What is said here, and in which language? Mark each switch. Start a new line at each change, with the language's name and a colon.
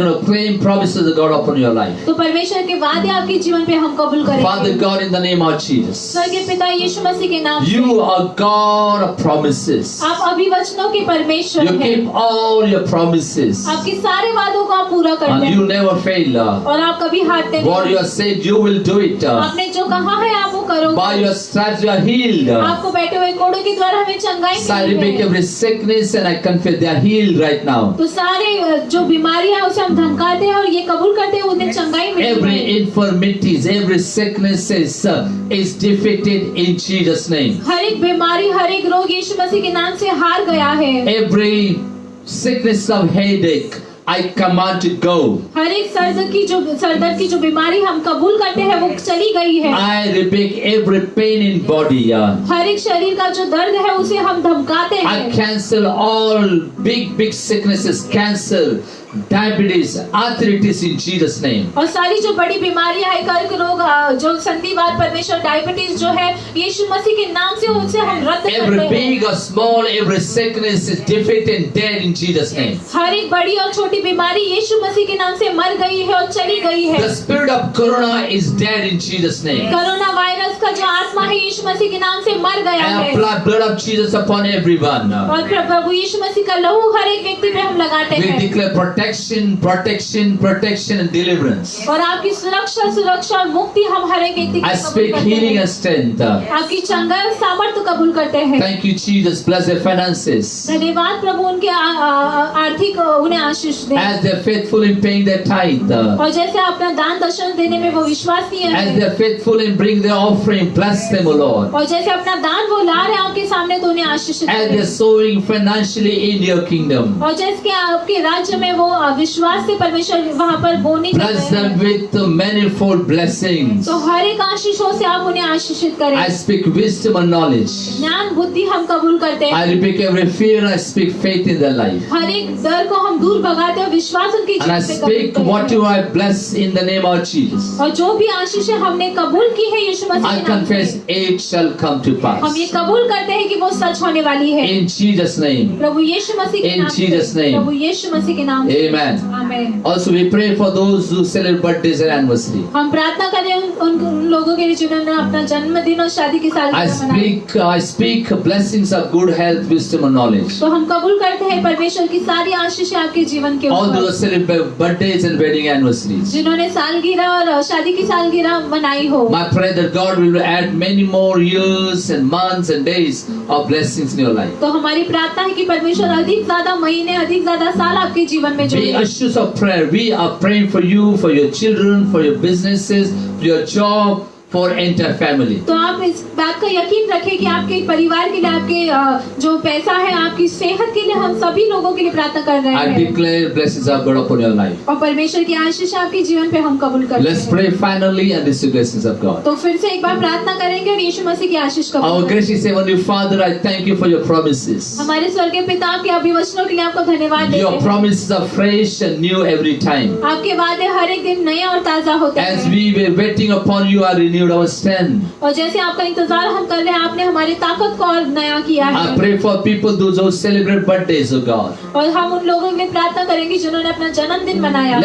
English: going to claim promises of God upon your life.
Hindi: तो परमेश्वर के वादे आपके जीवन पे हम कबूल
English: Father
Hindi: करेंगे।
English: God, in the name of Jesus,
Hindi: स्वर्गीय पिता यीशु मसीह के नाम
English: you
Hindi: से
English: are God of promises.
Hindi: आप अभिवचनों के परमेश्वर
English: You
Hindi: हैं।
English: keep all your promises
Hindi: आपके सारे वादों को आप पूरा करते
English: and
Hindi: हैं
English: you never fail.
Hindi: और आप कभी हारते
English: What
Hindi: नहीं।
English: you have said, you will do it.
Hindi: आपने जो कहा है आप वो
English: By
Hindi: करोगे।
English: your stripes you are healed.
Hindi: आपको बैठे हुए कोड़ों के द्वारा हमें चंगाई
English: So I
Hindi: मिली
English: rebuke
Hindi: है।
English: every sickness and I confess they are healed right now.
Hindi: तो सारे जो बीमारियां हैं उसे हम धमकाते हैं और ये कबूल करते हैं उन्हें चंगाई मिली
English: Every
Hindi: है।
English: infirmities, every sickness is defeated in Jesus' name.
Hindi: हर एक बीमारी हर एक रोग यीशु मसीह के नाम से हार गया है।
English: Every sickness of headache, I command to go.
Hindi: हर एक सरदर्द की जो बीमारी हम कबूल करते हैं वो चली गई है।
English: I rebuke every pain in body.
Hindi: हर एक शरीर का जो दर्द है उसे हम धमकाते
English: I
Hindi: हैं।
English: cancel all big sicknesses, cancer, diabetes, arthritis in Jesus' name.
Hindi: और सारी जो बड़ी बीमारियां है कर्क रोग जो संधिवात परमेश्वर डायबिटीज जो है यीशु मसीह के नाम से उनसे हम रद्द
English: Every
Hindi: करते हैं।
English: big or small, every sickness is defeated and dead in Jesus' name.
Hindi: हर एक बड़ी और छोटी बीमारी यीशु मसीह के नाम से मर गई है और चली गई है।
English: The spirit of corona is dead in Jesus' name.
Hindi: Corona virus का जो आत्मा है यीशु मसीह के नाम से मर गया
English: I
Hindi: है
English: apply blood of Jesus upon everyone.
Hindi: और प्रभु यीशु मसीह का लहू हर एक व्यक्ति पे हम लगाते
English: We
Hindi: हैं
English: declare protection and deliverance.
Hindi: और आपकी सुरक्षा और मुक्ति हम हर एक व्यक्ति
English: I
Hindi: को कबूल
English: speak
Hindi: करते
English: healing
Hindi: हैं।
English: and strength.
Hindi: आपकी चंगाई और सामर्थ्य कबूल करते हैं।
English: Thank you, Jesus. Bless their finances.
Hindi: धन्यवाद प्रभु उनके आर्थिक उन्हें आशीष दे
English: As they're faithful in paying their tithe.
Hindi: और जैसे अपना दान दर्शन देने में वो विश्वासनीय
English: As
Hindi: है
English: they're faithful in bringing their offering, bless them, O Lord.
Hindi: और जैसे अपना दान वो ला रहे हैं आपके सामने तो उन्हें आशीष
English: As
Hindi: दे
English: they're sowing financially in your kingdom,
Hindi: और जैसे आपके राज्य में वो विश्वास से परमेश्वर वहाँ पर बोने कर
English: bless
Hindi: रहे हैं
English: them with manifold blessings.
Hindi: तो हर एक आशीषों से आप उन्हें आशीषित करें।
English: I speak wisdom and knowledge.
Hindi: ज्ञान बुद्धि हम कबूल करते
English: I
Hindi: हैं।
English: rebuke every fear and I speak faith in their life.
Hindi: हर एक डर को हम दूर भगाते हैं विश्वास उनके
English: And I
Hindi: जीवन पे कबूल
English: speak
Hindi: करते
English: what
Hindi: हैं।
English: you I bless in the name of Jesus.
Hindi: और जो भी आशीषें हमने कबूल की है यीशु मसीह
English: I
Hindi: के नाम
English: confess
Hindi: से
English: it shall come to
Hindi: हम
English: pass.
Hindi: ये कबूल करते हैं कि वो सच होने वाली है।
English: In Jesus' name.
Hindi: प्रभु यीशु मसीह के
English: In
Hindi: नाम से।
English: Jesus' name.
Hindi: प्रभु यीशु मसीह के नाम से।
English: Amen.
Hindi: Amen.
English: Also, we pray for those who celebrate birthdays and anniversary.
Hindi: हम प्रार्थना करें उन लोगों के लिए जिन्होंने अपना जन्मदिन और शादी की सालगिरह मनाई।
English: I speak blessings of good health, wisdom, and knowledge.
Hindi: तो हम कबूल करते हैं परमेश्वर की सारी आशीषें आपके जीवन के
English: All
Hindi: ऊपर।
English: those who celebrate birthdays and wedding anniversaries.
Hindi: जिन्होंने सालगिरह और शादी की सालगिरह मनाई हो।
English: My prayer that God will add many more years and months and days of blessings in your life.
Hindi: तो हमारी प्रार्थना है कि परमेश्वर अधिक ज्यादा महीने, अधिक ज्यादा साल आपके जीवन में
English: Be
Hindi: जोड़े।
English: assurance of prayer. We are praying for you, for your children, for your businesses, for your job, for entire family.
Hindi: तो आप इस बात का यकीन रखें कि आपके परिवार के लिए, आपके जो पैसा है, आपकी सेहत के लिए हम सभी लोगों के लिए प्रार्थना कर रहे
English: I
Hindi: हैं।
English: declare blessings of God upon your life.
Hindi: और परमेश्वर की आशीष आपके जीवन पे हम कबूल करते
English: Let's
Hindi: हैं।
English: pray finally and receive blessings of God.
Hindi: तो फिर से एक बार प्रार्थना करेंगे और यीशु मसीह की आशीष
English: Our
Hindi: कबूल करेंगे।
English: gracious Heavenly Father, I thank you for your promises.
Hindi: हमारे स्वर्गीय पिता, आपके अभिवचनों के लिए आपको धन्यवाद देते
English: Your
Hindi: हैं।
English: promises are fresh and new every time.
Hindi: आपके वादे हर एक दिन नए और ताजा होते
English: As
Hindi: हैं।
English: we were waiting upon you, I renewed our strength.
Hindi: और जैसे आपका इंतजार हम कर रहे हैं, आपने हमारी ताकत को और नया किया
English: I
Hindi: है।
English: pray for people those who celebrate birthdays, oh God.
Hindi: और हम उन लोगों के लिए प्रार्थना करेंगे जिन्होंने अपना जन्मदिन मनाया।